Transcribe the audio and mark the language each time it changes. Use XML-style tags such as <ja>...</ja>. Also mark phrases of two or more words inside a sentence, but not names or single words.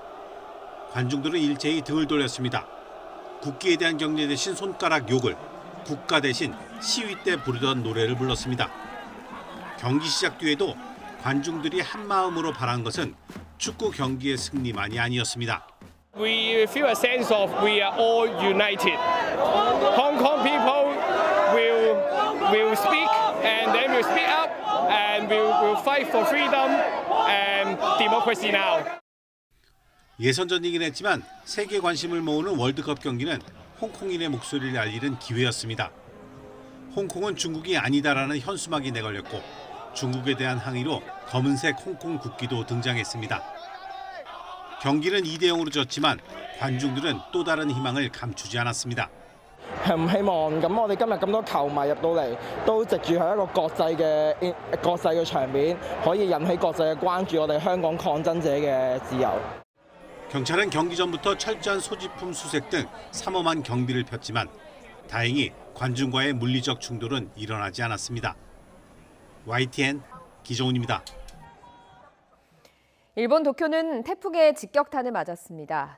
<ko>관중들은 일제히 등을 돌렸습니다. 국기에 대한 경례 대신 손가락 욕을, 국가 대신 시위 때 부르던 노래를 불렀습니다. 경기 시작 뒤에도 관중들이 한 마음으로 바란 것은 축구 경기의 승리만이 아니었습니다.</ko> <en>We feel a sense of we are all united. Hong Kong people will speak and then will speak up and will fight for freedom and democracy now.</en> <ko>예선전이긴 했지만 세계 관심을 모으는 월드컵 경기는 홍콩인의 목소리를 알리는 기회였습니다. 홍콩은 중국이 아니다라는 현수막이 내걸렸고 중국에 대한 항의로 검은색 홍콩 국기도 등장했습니다. 경기는 2대0으로 졌지만 관중들은 또 다른 희망을 감추지 않았습니다.</ko> <yue>唔希望咁我哋今日咁多球迷入到嚟，都藉住係一個國際嘅場面，可以引起國際嘅關注我哋香港抗爭者嘅自由。</yue> <ko>경찰은 경기 전부터 철저한 소지품 수색 등 삼엄한 경비를 폈지만 다행히 관중과의 물리적 충돌은 일어나지 않았습니다. YTN 기정훈입니다. 일본 도쿄는 태풍의 직격탄을 맞았습니다.</ko>